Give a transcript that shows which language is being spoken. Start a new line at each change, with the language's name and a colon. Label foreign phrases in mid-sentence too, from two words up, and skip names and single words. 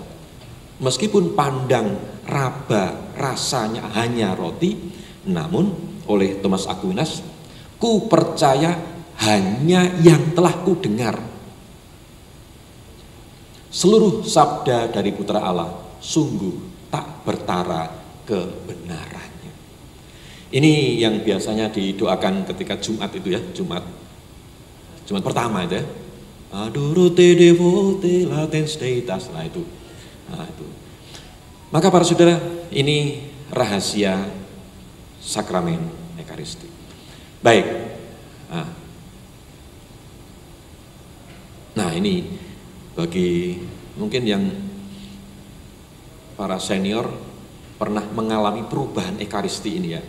Indonesian: Meskipun pandang raba rasanya hanya roti, namun oleh Thomas Aquinas, ku percaya hanya yang telah ku dengar. Seluruh sabda dari Putra Allah sungguh tak bertara kebenarannya. Ini yang biasanya didoakan ketika Jumat itu ya, Jumat pertama itu ya.
Latin: Adoro te devote latens deitas.
Indonesian: Nah itu. Maka para saudara, ini rahasia sakramen Ekaristi. Baik. Nah ini bagi mungkin yang para senior pernah mengalami perubahan Ekaristi ini ya.